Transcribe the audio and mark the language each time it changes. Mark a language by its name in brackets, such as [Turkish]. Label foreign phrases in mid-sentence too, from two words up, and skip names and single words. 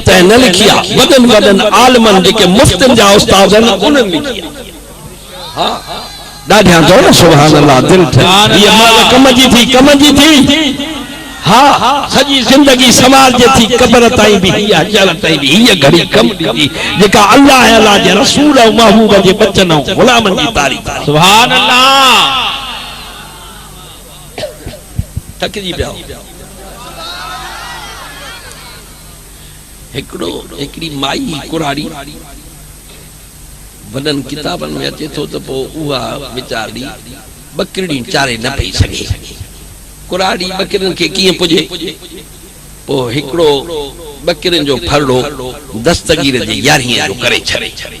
[Sindhi] तंहिं न लिखी आहे वॾनि वॾनि आलिमनि जेके मुफ़्तनि जा उस्ताद आहिनि उन्हनि लिखी आहे हा ॾाढा चओ न [Arabic] سبحان الله [Sindhi] दिल हीअ कम जी थी हाँ सजी जिंदगी समाज जे थी कब्र ताईं भी हिया अचण ताईं भी हिया घड़ी कम दी जेका अल्लाह ऐं अल्लाह जे रसूल ऐं महबूब जे बचन ऐं गुलामन जी तारीफ़ [Arabic] سبحان الله [Sindhi] थकजी पिया हिकिड़ी माई कुराड़ी वॾनि किताबनि में अचे थो त पोइ उहा वीचारी बकरियूं चारे न पई सघे कुराड़ी बकरियुनि खे कीअं पुजे पोइ हिकिड़ो बकरियुनि जो फरड़ो दस्तगीर जे 11 जो करे छॾे